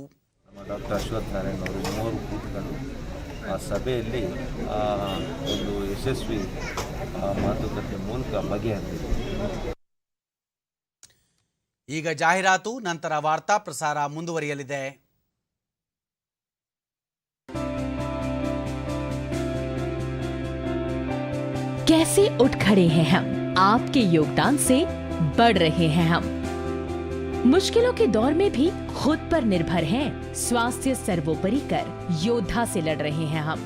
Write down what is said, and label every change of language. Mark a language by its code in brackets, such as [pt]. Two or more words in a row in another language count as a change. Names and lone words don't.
[kn] ಡಾಕ್ಟರ್ ಅಶ್ವತ್ಥನಾರಾಯಣ ಅವರು 3 ಕೂತ್ಕೊಂಡು ಆ ಸಭೆಯಲ್ಲಿ ಒಂದು ಯಶಸ್ವಿ ಮಾತುಕತೆ ಮೂಲಕ ಬಗೆಹರಿಸಿದೆ. ಈಗ ಜಾಹೀರಾತು, ನಂತರ ವಾರ್ತಾ ಪ್ರಸಾರ ಮುಂದುವರಿಯಲಿದೆ. [hi] कैसे उठ खड़े हैं हम, आपके योगदान से बढ़ रहे हैं हम। मुश्किलों के दौर में भी खुद पर निर्भर हैं, स्वास्थ्य सर्वोपरि कर योद्धा से लड़ रहे हैं हम।